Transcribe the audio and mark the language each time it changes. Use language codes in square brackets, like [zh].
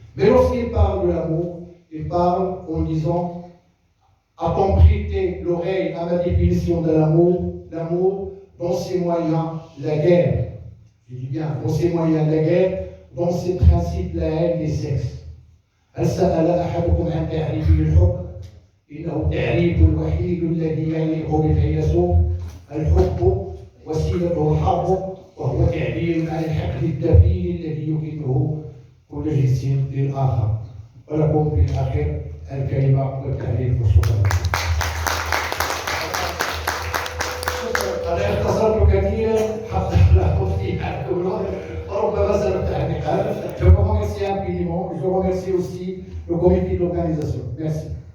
[fr] Mais lorsqu'il parle de l'amour, il parle en disant: a-t-on prêté l'oreille à ma définition de l'amour? L'amour, dans ses moyens, la guerre. Je dis bien, dans ses moyens, la guerre, dans ses principes, la haine des sexes. [ar] هل سأل أحدكم عن تعريف الحب؟ إنه التعريف الوحيد الذي يليق بالفيلسوف. الحب وسيلته الحرب، وهو تعبير عن الحقد الدفين الذي يكنه كل جنس للآخر. ولكم في الأخير الكلمة والتعريف والشكر. أنا اختصرت كثيرا حتى لا أطيل عنكم وربما سنتعلق. [fr] Je vous remercie infiniment. Je remercie aussi le comité de l'organisation. Merci.